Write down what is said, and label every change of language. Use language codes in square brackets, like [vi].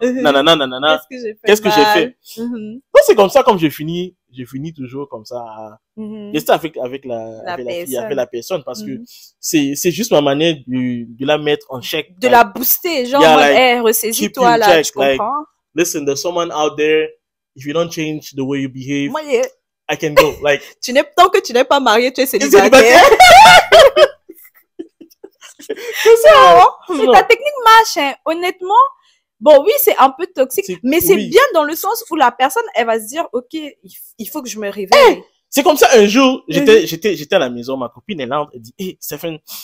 [fr] Nanana. Qu'est-ce que j'ai fait? Donc c'est comme ça, comme je finis toujours comme ça. Rester avec la personne, parce que c'est juste ma manière de la mettre en check. De la booster, genre, ressaisis-toi là, tu comprends? [en] Listen, there's someone out there. If you don't change the way you behave, I can go. Like, [fr] tant que tu n'es pas marié, tu es célibataire. C'est ça, hein? Ta technique marche, hein. Honnêtement. Bon, oui, c'est un peu toxique, mais c'est bien dans le sens où la personne, elle va se dire, OK, il faut que je me réveille. C'est comme ça, un jour, j'étais à la maison, ma copine, elle dit, hey, Stéphane.